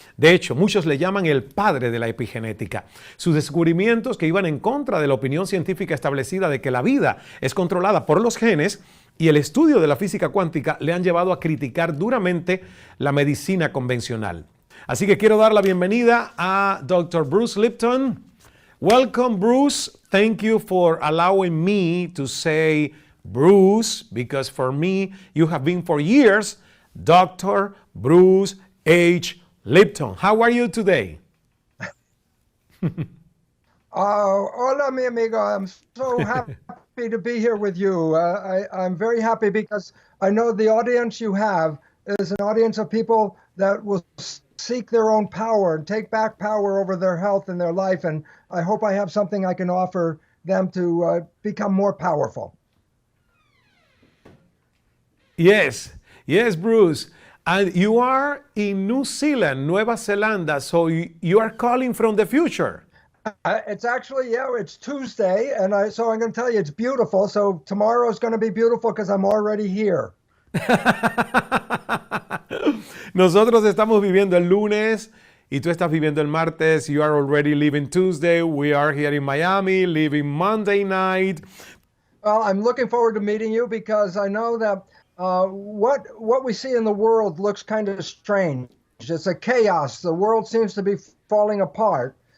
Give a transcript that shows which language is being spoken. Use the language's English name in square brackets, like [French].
[Spanish] De hecho, muchos le llaman el padre de la epigenética. Sus descubrimientos, que iban en contra de la opinión científica establecida de que la vida es controlada por los genes, y el estudio de la física cuántica, le han llevado a criticar duramente la medicina convencional. Así que quiero dar la bienvenida a Dr. [English] Bruce Lipton. Welcome, Bruce. Thank you for allowing me to say Bruce, because for me, you have been for years Dr. Bruce H. Lipton. How are you today? [Spanish] Hola, mi amigo. [English] I'm so happy to be here with you. I'm very happy because I know the audience you have is an audience of people that will seek their own power and take back power over their health and their life. And I hope I have something I can offer them to become more powerful. Yes, Bruce. And you are in New Zealand, Nueva Zelanda, so you are calling from the future. It's actually, it's Tuesday, and so I'm going to tell you it's beautiful. So tomorrow is going to be beautiful because I'm already here. [Spanish] Nosotros estamos viviendo el lunes y tú estás viviendo el martes. [English] You are already leaving Tuesday. We are here in Miami, leaving Monday night. Well, I'm looking forward to meeting you because I know that what we see in the world looks kind of strange. It's a chaos. The world seems to be falling apart.